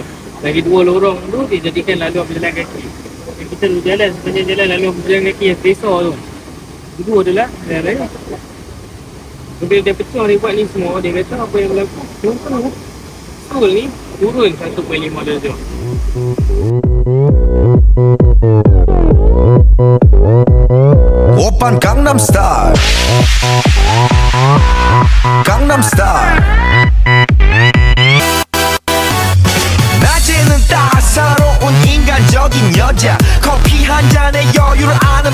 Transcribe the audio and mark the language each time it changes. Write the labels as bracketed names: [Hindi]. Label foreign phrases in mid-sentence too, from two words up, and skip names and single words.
[Malay] Lagi 2 lorong tu, dia jadikan laluan berjalan kaki. Yang kita dulu jalan, sepanjang jalan laluan berjalan kaki yang selesa tu. Itu adalah jalan raya. Bila dia pecah, dia buat ni semua, dia kata apa yang berlaku. Contoh, Seoul ni turun 1.5 darjah. [Korean] 오빤 강남스타일 강남스타일 낮에는 따사로운 인간적인 여자 커피 한 잔에 여유를 아는